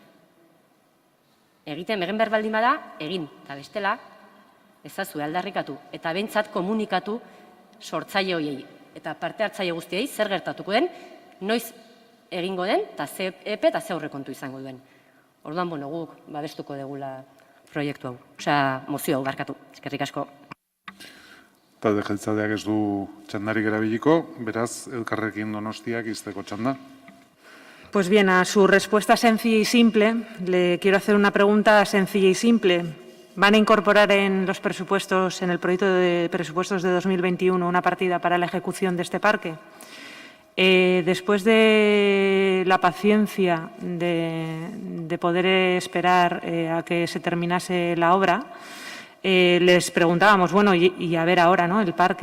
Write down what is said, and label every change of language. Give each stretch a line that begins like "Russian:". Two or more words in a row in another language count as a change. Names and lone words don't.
Basque: Egiten behar baldin bada, egin, eta bestela, ezazue aldarrikatu, eta behintzat komunikatu sortzaile hoiei, eta parte hartzaile guztiei zer gertatuko den, noiz egingo den, eta ze epe eta ze aurrekontu izango duen. Orduan, guk babestuko degula proiektu hau, mozio hau barkatu, eskerrik asko. Talde jeltzaleak ez du txandarik erabiliko, beraz, Elkarrekin Donostiak izteko txanda.
Spanish: Pues bien, a su respuesta sencilla y simple, le quiero hacer una pregunta sencilla y simple. ¿Van a incorporar en los presupuestos, en el proyecto de presupuestos de 2021, una partida para la ejecución de este parque? Después de la paciencia de poder esperar a que se terminase la obra, les preguntábamos, y a ver ahora, ¿no?, el parque.